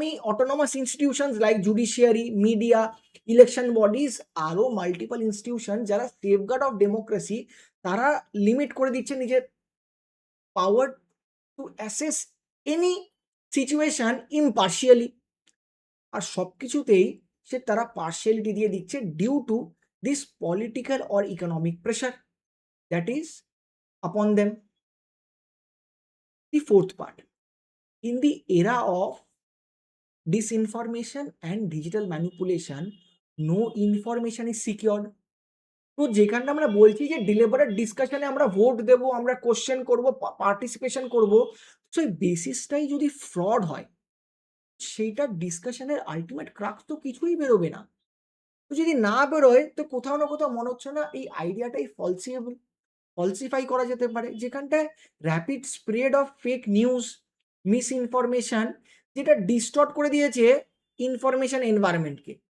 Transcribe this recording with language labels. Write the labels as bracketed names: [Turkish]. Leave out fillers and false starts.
[Bangla] Autonomous institutions like judiciary, media, election bodies, আরও multiple institution যারা safeguard of democracy, তারা limit করে দিচ্ছে নিজের পাওয়ার [English] To assess any situation impartially. [Bangla] আর সবকিছুতেই তারা পার্শিয়ালিটি দিয়ে দিচ্ছে [English] Due to this political or economic pressure that is upon them. The fourth part, in the era of disinformation and digital manipulation, no information is secured. [Bangla] তো যেখানটা আমরা বলছি যে ডিলিবারেট ডিসকাশনে আমরা ভোট দেব, আমরা কোশ্চেন করব, পার্টিসিপেশন করব, সো এই বেসিসটাই যদি ফ্রড হয়, সেইটা ডিসকাশনের আল্টিমেট ক্রাক্স তো কিছুই বেরোবে না। তো যদি না বেরোয় তো কোথাও না কোথাও মনে হচ্ছে না এই আইডিয়াটাই ফলসিফাই করা যেতে পারে, যেখানটায় rapid spread of fake news, miss information, যেটা ডিস্টর্ট করে দিয়েছে ইনফরমেশন এনভায়রনমেন্টকে।